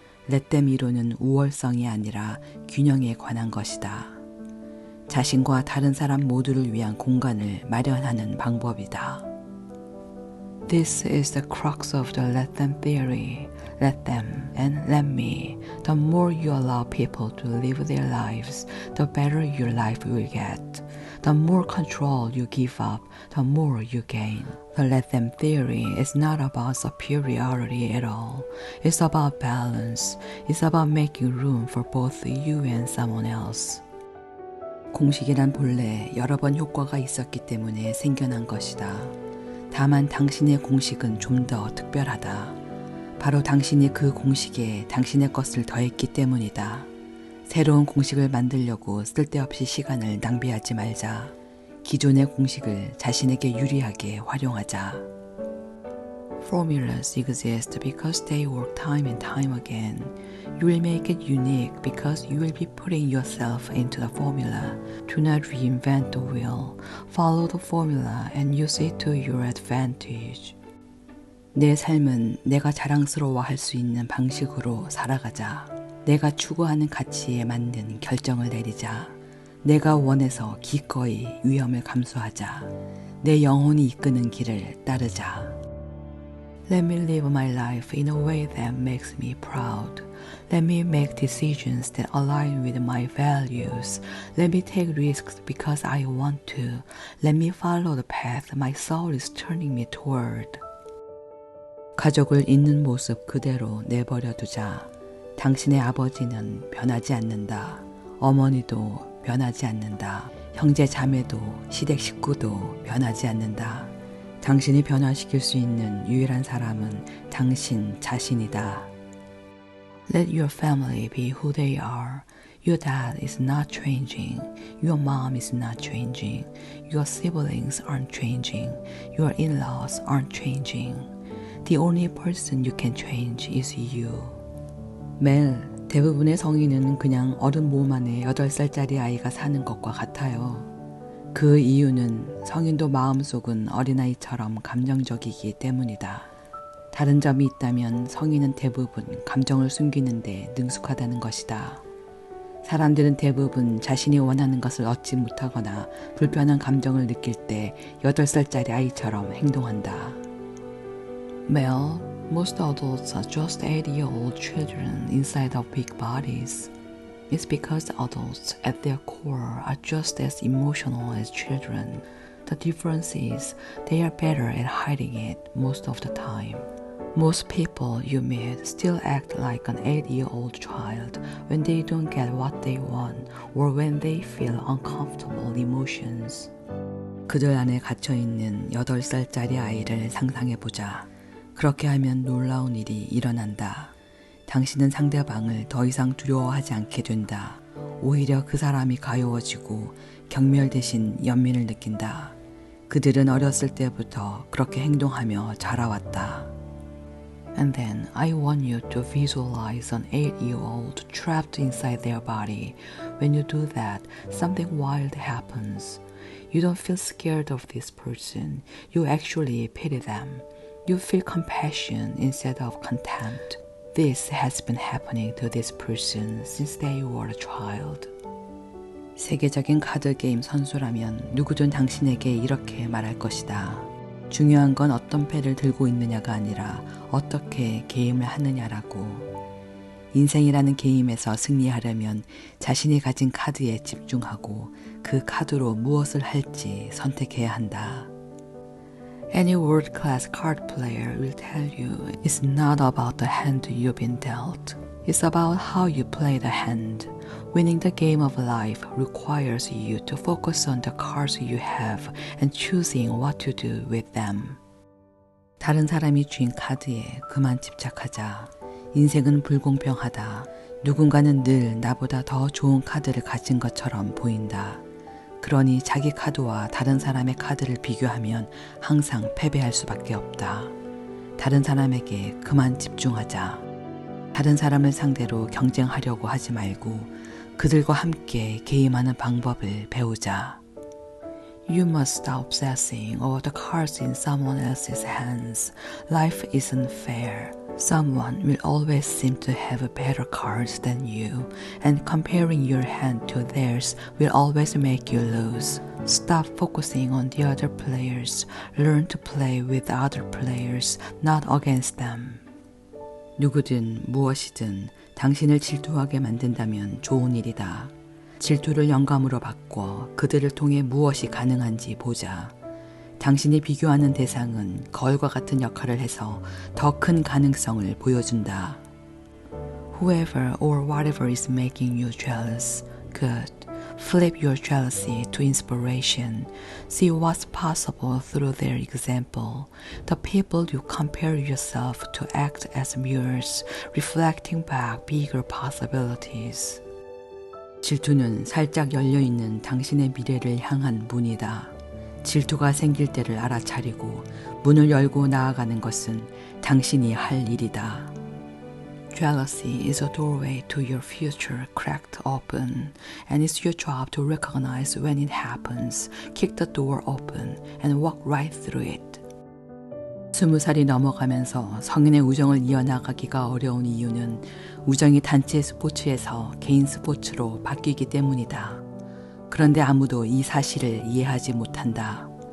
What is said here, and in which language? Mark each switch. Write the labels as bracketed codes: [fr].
[ko] let them 이론은 우월성이 아니라 균형에 관한 것이다. 자신과 다른 사람 모두를 위한 공간을 마련하는 방법이다. [en] This is the crux of the let them theory. Let them and let me. The more you allow people to live their lives, the better your life will get. The more control you give up, the more you gain. The let them theory is not about superiority at all. It's about balance. It's about making room for both you and someone else. [ko] 공식이란 본래 여러 번 효과가 있었기 때문에 생겨난 것이다. 다만 당신의 공식은 좀 더 특별하다. 바로 당신이 그 공식에 당신의 것을 더했기 때문이다. 새로운 공식을 만들려고 쓸데없이 시간을 낭비하지 말자. 기존의 공식을 자신에게 유리하게 활용하자. [en] Formulas exist because they work time and time again. You will make it unique because you will be putting yourself into the formula. Do not reinvent the wheel. Follow the formula and use it to your advantage. [ko] 내 삶은 내가 자랑스러워할 수 있는 방식으로 살아가자. 내가 추구하는 가치에 맞는 결정을 내리자. 내가 원해서 기꺼이 위험을 감수하자. 내 영혼이 이끄는 길을 따르자. [en] Let me live my life in a way that makes me proud. Let me make decisions that align with my values. Let me take risks because I want to. Let me follow the path my soul is turning me toward. [ko] 가족을 있는 모습 그대로 내버려 두자. 당신의 아버지는 변하지 않는다. 어머니도 변하지 않는다. 형제 자매도 시댁 식구도 변하지 않는다. 당신이 변화시킬 수 있는 유일한 사람은 당신 자신이다. [en] Let your family be who they are. Your dad is not changing. Your mom is not changing. Your siblings aren't changing. Your in-laws aren't changing. The only person you can change is you. [ko] 멜, 대부분의 성인은 그냥 어른 몸 안에 8살짜리 아이가 사는 것과 같아요. 그 이유는 성인도 마음속은 어린아이처럼 감정적이기 때문이다. 다른 점이 있다면 성인은 대부분 감정을 숨기는데 능숙하다는 것이다. 사람들은 대부분 자신이 원하는 것을 얻지 못하거나 불편한 감정을 느낄 때 8살짜리 아이처럼 행동한다. [en] Well, most adults are just 8-year-old children inside of big bodies. It's because adults at their core are just as emotional as children. The difference is they are better at hiding it most of the time. Most people you meet still act like an 8-year-old child when they don't get what they want or when they feel uncomfortable emotions. [ko] 그들 안에 갇혀있는 8살짜리 아이를 상상해보자. 그렇게 하면 놀라운 일이 일어난다. 당신은 상대방을 더 이상 두려워하지 않게 된다. 오히려 그 사람이 가여워지고 경멸 대신 연민을 느낀다. 그들은 어렸을 때부터 그렇게 행동하며 자라왔다. [en] And then I want you to visualize an 8-year-old trapped inside their body. When you do that, something wild happens. You don't feel scared of this person. You actually pity them. You feel compassion instead of contempt. This has been happening to this person since they were a child. [ko] 세계적인 카드 게임 선수라면 누구든 당신에게 이렇게 말할 것이다. 중요한 건 어떤 패를 들고 있느냐가 아니라 어떻게 게임을 하느냐라고. 인생이라는 게임에서 승리하려면 자신이 가진 카드에 집중하고 그 카드로 무엇을 할지 선택해야 한다. [en] Any world-class card player will tell you it's not about the hand you've been dealt. It's about how you play the hand. Winning the game of life requires you to focus on the cards you have and choosing what to do with them. [ko] 다른 사람이 쥔 카드에 그만 집착하자. 인생은 불공평하다. 누군가는 늘 나보다 더 좋은 카드를 가진 것처럼 보인다. 그러니 자기 카드와 다른 사람의 카드를 비교하면 항상 패배할 수밖에 없다. 다른 사람에게 그만 집중하자. 다른 사람을 상대로 경쟁하려고 하지 말고 그들과 함께 게임하는 방법을 배우자. [en] You must stop obsessing over the cards in someone else's hands. Life isn't fair. Someone will always seem to have better cards than you, and comparing your hand to theirs will always make you lose. Stop focusing on the other players. Learn to play with other players, not against them. [ko] 누구든 무엇이든 당신을 질투하게 만든다면 좋은 일이다. 질투를 영감으로 바꿔 그들을 통해 무엇이 가능한지 보자. 당신이 비교하는 대상은 거울과 같은 역할을 해서 더 큰 가능성을 보여준다. [en] Whoever or whatever is making you jealous, good. Flip your jealousy to inspiration. See what's possible through their example. The people you compare yourself to act as mirrors, reflecting back bigger possibilities. [ko] 질투는 살짝 열려있는 당신의 미래를 향한 문이다. 질투가 생길 때를 알아차리고 문을 열고 나아가는 것은 당신이 할 일이다. [en] Jealousy is a doorway to your future cracked open, and it's your job to recognize when it happens, kick the door open, and walk right through it. [ko] 20살이 넘어가면서 성인의 우정을 이어나가기가 어려운 이유는 우정이 단체 스포츠에서 개인 스포츠로 바뀌기 때문이다. 그런데 아무도 이 사실을 이해하지 못한다.